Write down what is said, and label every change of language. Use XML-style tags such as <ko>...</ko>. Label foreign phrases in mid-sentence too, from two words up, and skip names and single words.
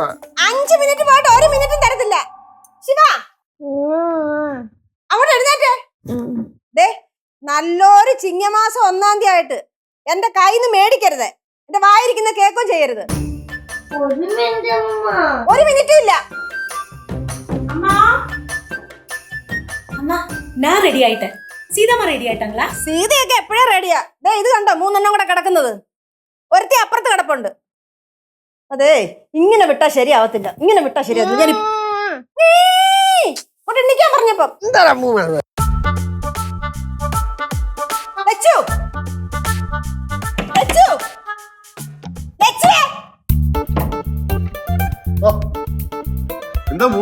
<ml>5 മിനിറ്റ് പോയിട്ട് 1 മിനിറ്റും തരത്തില്ല. ശിവ, അങ്ങോട്ട് എഴുന്നേറ്റേ. ദേ, നല്ലൊരു ചിങ്ങമാസം 1-ാം തീയതി ആയിട്ട് എന്റെ കയ്യിന്ന് മേടിക്കരുത്. എന്റെ വായിരിക്കുന്ന കേക്കും ചെയ്യരുത്. 1 മിനിറ്റും ഇല്ല.</ml> <ta>நான் ரெடி ஆயிட்டேன். சீதாமா ரெடி ஆயிட்டாங்களா?</ta> <ml>സീതയൊക്കെ എപ്പോഴേ റെഡിയാ. ദേ ഇത് കണ്ടോ, 3 കൂടെ കിടക്കുന്നത്. ഒരുത്തി അപ്പുറത്ത് കിടപ്പുണ്ട്. അതെ, ഇങ്ങനെ വിട്ടാ ശരിയാവത്തില്ല. ഇങ്ങനെ വിട്ടാ ശരിയാവത്തില്ല. ഞാൻ എണ്ണിക്കാൻ പറഞ്ഞപ്പോ എന്താ മോ?</ml>